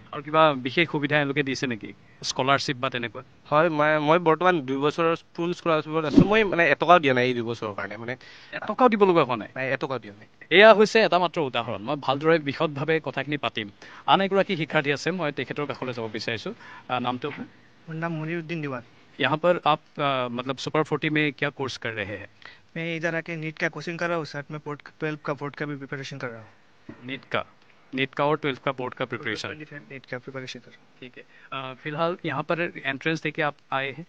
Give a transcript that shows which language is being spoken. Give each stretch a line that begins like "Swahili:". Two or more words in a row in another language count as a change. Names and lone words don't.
Assamese: আৰু কিবা বিশেষ সুবিধা এওঁলোকে দিছে নেকি? স্কলাৰশ্বিপ বা তেনেকুৱা? হয়, মই বৰ্তমান 2 বছৰৰ
English: full scholarship
Assamese: আছোঁ। মই মানে এটকাও দিয়া নাই এই 2 বছৰৰ কাৰণে, মানে এটকাও দিব লগা হোৱা নাই? নাই, এটকাও দিয়া নাই। এয়া হৈছে এটা মাত্ৰ উদাহৰণ। মই ভালদৰে বিশদভাৱে কথাখিনি পাতিম। আন এগৰাকী শিক্ষাৰ্থী আছে, মই তেখেতৰ কাষলৈ যাব বিচাৰিছোঁ। নামটো?
Hindi: मेरा नाम मुनीरुद्दीन दीवान। यहाँ पर आप मतलब सुपर 40 में क्या कोर्स कर रहे हैं? मैं इधर आके नीट का कोचिंग कर रहा हूँ, साथ में बोर्ड 12 का बोर्ड का भी प्रिपरेशन कर रहा हूँ। नीट का और 12 का बोर्ड का प्रिपरेशन? नीट का प्रिपरेशन कर रहा हूँ। ठीक है। फिलहाल यहाँ पर एंट्रेंस देके आप आए हैं?